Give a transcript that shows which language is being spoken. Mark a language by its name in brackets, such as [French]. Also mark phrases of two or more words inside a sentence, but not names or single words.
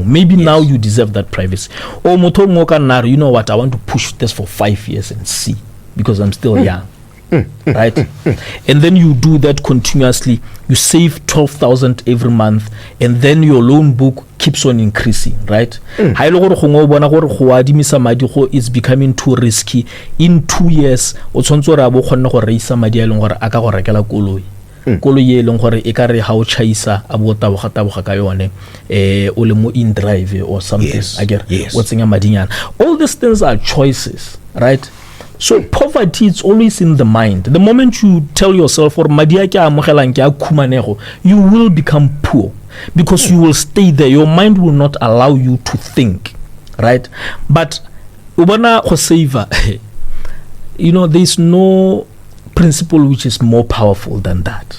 [English] Maybe now you deserve that privacy. Or you know what, I want to push this for 5 years and see, because I'm still young. right? And then you do that continuously. You save 12,000 every month, and then your loan book keeps on increasing, right? [Tswana] Ha ile gore gongwe o bona gore go adimisa madi go [English] is becoming too risky. In 2 years [Tswana] o tshwantse gore a bo kgone go reisa madi a leng gore a ka go rekela koloi. Koloi e leng gore e ka re ha o chaisa a bo taboga ka yone o le mo [English] in drive or something. Yes. [Tswana] O tsenya madinyana. [English] All these things are choices, right? So poverty, it's always in the mind. The moment you tell yourself, or you will become poor because you will stay there. Your mind will not allow you to think, right? But you know, there's no principle which is more powerful than that.